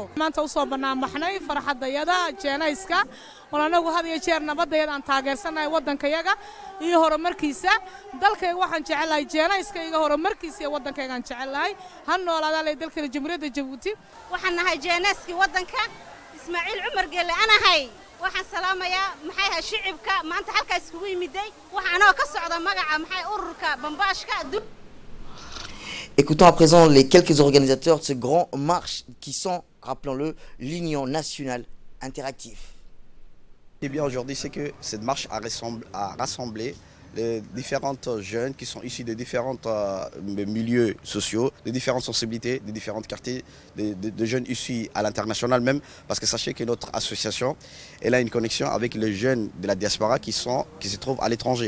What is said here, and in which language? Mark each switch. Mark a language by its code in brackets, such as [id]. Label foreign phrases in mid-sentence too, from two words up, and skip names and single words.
[so] maanta u soo banaanbaxnay farxadayada jeenayska walaanagu had iyo jeer nabadayada aan taageersanahay waddankayaga iyo horumarkiisa dalkayga waxaan jecelahay jeenayska iga horumarkiisa iyo waddankayga aan jecelahay ha noolaadaan dalka Jamhuuriyadda Jabuuti waxaan nahay jeenayski waddanka Ismaaciil Cumar Geelle anahay waxaan salaamayaa maxay shicibka maanta halka iskugu yimiday waxaanoo ka socda magaca maxay ururka bambaashka. [fr] Écoutons à présent les quelques organisateurs de ce grand marche qui sont, rappelons-le, l'Union nationale interactive. Ce qui est bien aujourd'hui, c'est que cette marche a rassemblé les différentes jeunes qui sont issus de différents milieux sociaux, de différentes sensibilités, de différents quartiers, de jeunes issus à l'international même, parce que sachez que notre association, elle a une connexion avec les jeunes de la diaspora qui se trouvent à l'étranger.